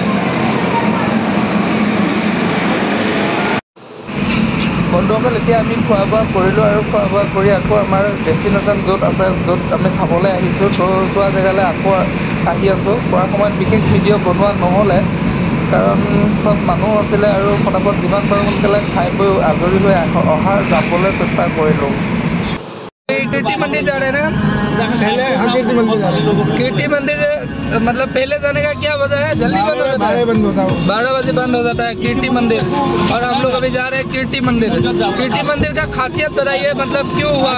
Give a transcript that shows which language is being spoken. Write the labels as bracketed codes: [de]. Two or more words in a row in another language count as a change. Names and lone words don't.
[as] বন্ধুসকল এতিয়া আমি খোৱা বোৱা কৰিলোঁ আৰু খোৱা বোৱা কৰি আকৌ আমাৰ ডেষ্টিনেশ্যন য'ত আছে য'ত আমি চাবলৈ আহিছোঁ তো চোৱা জেগালৈ আকৌ আহি আছোঁ খোৱাৰ সময়ত বিশেষ ভিডিঅ' বনোৱা নহ'লে কাৰণ চব মানুহ আছিলে আৰু ফটাফট যিমান পাৰোঁ সোনকালে খাই বৈ আজৰি হৈ যাবলৈ চেষ্টা কৰিলোঁ [hi] कीर्ति मंदिर जा रहे हैं ना पहले कीर्ति मंदिर जा रहे हैं कीर्ति मंदिर मतलब पहले जाने का क्या वजह है जल्दी बंद हो जाता है 12 बजे बंद हो जाता है कीर्ति मंदिर और हम लोग अभी जा रहे हैं कीर्ति मंदिर का खासियत बताइए मतलब क्यों हुआ